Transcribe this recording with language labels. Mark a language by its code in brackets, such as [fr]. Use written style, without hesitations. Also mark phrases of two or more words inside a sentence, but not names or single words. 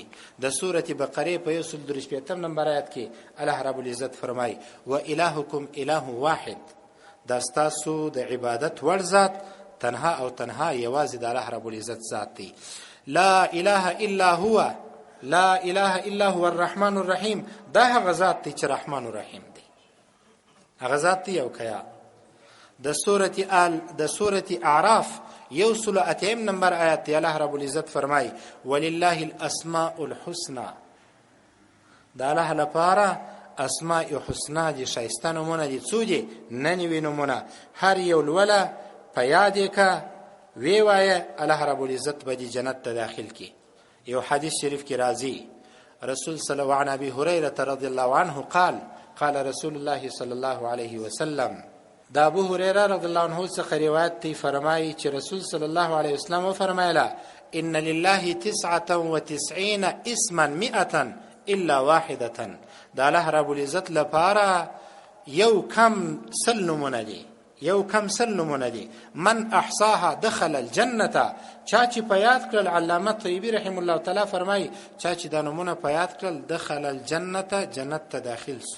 [ps] د سورة بقره په 133 نمبر آیات کې الله رب العزت فرمایي [ar] و الهکم اله واحد. [ps] دا ستاسو د عبادت ور ذات تنها او تنها یوازې د الله رب العزت ذات دی. [ar] لا اله الا هو الرحمن الرحیم. [ps] دا هغه ذات دی چې [ar] رحمان الرحیم [ps] دی، هغه ذات دی. او کیا د سورة اعراف 108 نمبر آیات دی الله رب العزت فرمای [ar] ولله الاسماء الحسنى. [ps] دا الله لپاره [ar] اسماء حسنا [ps] دي، شایسته نمونه دي. څو دي؟ ننوي نمونه. هر یو لوله په یاد کا وی وایه الله رب العزت به دي جنت ته داخل کی. یو حدیث شریف کی راځي [ar] رسول صلی الله علیه ابي هريره رضی الله عنه قال رسول الله صلی الله علیه وسلم. [ps] دا ابو هريره [ar] رضی الله عنه [ps] څخه روایت دی، فرمایي چې رسول [ar] صلی الله علیه وسلم [ps] فرمایله [ar] ان لله 99 اسما 100 الا واحده. [ps] دا الله رب العزت لپاره یو کم سل نمونه دي، یو کم سل نمونه دي. [ar] من احصاها دخل الجنه، [ps] چا چې په یاد کړل، علامه طیبی [ar] رحم الله تعالی [ps] فرمایي چا چې دا نمونه په یاد کړل [ar] دخل الجنه، [ps] جنت ته داخل سو.